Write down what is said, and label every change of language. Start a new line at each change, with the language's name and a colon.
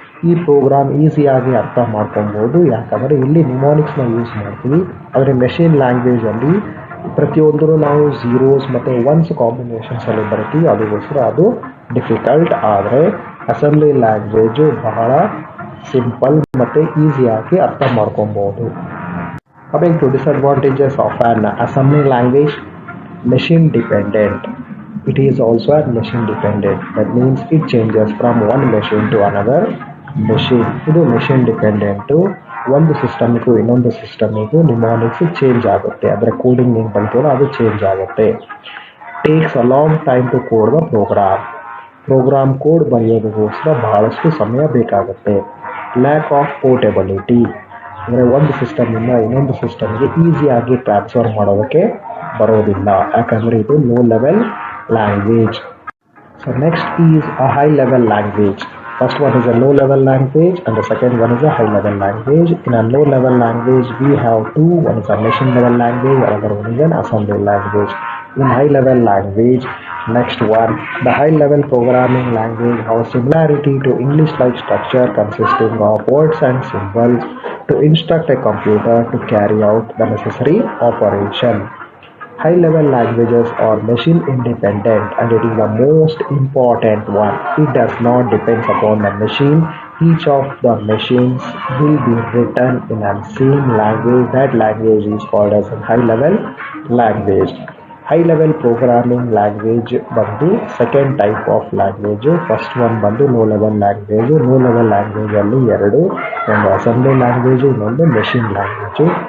Kannada: ಈ ಪ್ರೋಗ್ರಾಮ್ ಈಸಿಯಾಗಿ ಅರ್ಥ ಮಾಡ್ಕೊಬೋದು, ಯಾಕಂದರೆ ಇಲ್ಲಿ ನಿಮೋನಿಕ್ಸ್ನ ಯೂಸ್ ಮಾಡ್ತೀವಿ. ಆದರೆ ಮೆಷಿನ್ ಲ್ಯಾಂಗ್ವೇಜಲ್ಲಿ ಪ್ರತಿಯೊಂದರೂ ನಾವು ಝೀರೋಸ್ ಮತ್ತು ಒನ್ಸ್ ಕಾಂಬಿನೇಷನ್ಸಲ್ಲಿ ಬರ್ತೀವಿ, ಅದಕ್ಕೋಸ್ಕರ ಅದು ಡಿಫಿಕಲ್ಟ್. ಆದರೆ ಅಸೆಂಬ್ಲಿ ಲ್ಯಾಂಗ್ವೇಜು ಬಹಳ ಸಿಂಪಲ್ ಮತ್ತು ಈಸಿಯಾಗಿ ಅರ್ಥ ಮಾಡ್ಕೊಬೋದು.
English: Coming to disadvantages of an assembly language: machine dependent. It is also a machine dependent. That means it changes from one machine to another machine.
Kannada: ಇದು ಮೆಷಿನ್ ಡಿಪೆಂಡೆಂಟು. ಒಂದು ಸಿಸ್ಟಮಿಗೂ ಇನ್ನೊಂದು ಸಿಸ್ಟಮಿಗೂ mnemonics change ಆಗುತ್ತೆ. ಅದರ ಕೋಡಿಂಗ್ ಏನು ಬಂತೀವಲ್ಲ ಅದು ಚೇಂಜ್ ಆಗುತ್ತೆ.
English: takes a long time to code the program
Kannada: code ಬರೆಯೋದಕ್ಕೋಸ್ಕರ ಬಹಳಷ್ಟು ಸಮಯ ಬೇಕಾಗುತ್ತೆ.
English: lack of portability,
Kannada: ಅಂದರೆ ಒಂದು ಸಿಸ್ಟಮಿಂದ ಇನ್ನೊಂದು ಸಿಸ್ಟಮ್ಗೆ ಈಸಿಯಾಗಿ ಟ್ರಾನ್ಸ್ಫರ್ ಮಾಡೋದಕ್ಕೆ ಬರೋದಿಲ್ಲ, ಯಾಕಂದರೆ ಇದು low level language.
English: So next is a high level language. First one is a low level language and the second one is a high level language. In a low level language we have two. One is a machine level language, another one is an assembly language. In high level language, next one, the high level programming language has similarity to English like structure consisting of words and symbols to instruct a computer to carry out the necessary operation. High level languages are machine independent and it is the most important one. It does not depend upon the machine. Each of the machines will be written in the same language. That language is called as a high level language. High level programming language
Kannada: ಬಂದು second type of language. First one ಬಂದು low level language. Low level ಲ್ಯಾಂಗ್ವೇಜಲ್ಲಿ ಎರಡು, ಒಂದು assembly language, ಇನ್ನೊಂದು machine language.